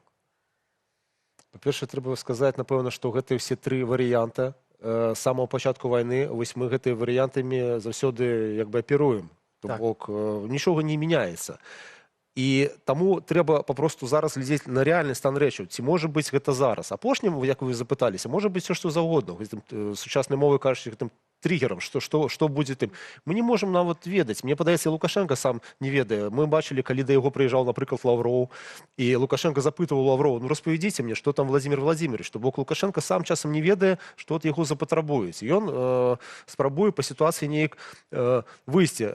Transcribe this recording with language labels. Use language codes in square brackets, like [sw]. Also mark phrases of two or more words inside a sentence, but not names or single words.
[be] Па-першае, трэба сказаць, напэўна, што гэтыя ўсе 3 варыянта з самого пачатку вайны, вось мы гэтыя варыянтамі заўсёды як бы аперуем. То бок, нічога не мяняецца. І таму трэба папросту зараз глядзець на рэальны стан рэчаў. Ці можа быць гэта зараз? Апошнім, як вы запыталіся, можа быць все, што заўгодна. Сучаснай мовай кажучы, гэтым [ru] триггером, что будет им. Мы не можем [be] нават ведаць. Мне падаецца, Лукашенко сам не ведае. Мы бачили, калі да яго прыязджаў, напрыклад, Лавроў, і Лукашенко запытываў Лавроў: ну распавядзіце мне, што там Владимир Владимирович, што бок Лукашенко сам часам не ведае, што ад яго запатрабуюць. Ён спрабуе па сітуацыі неяк выйсці.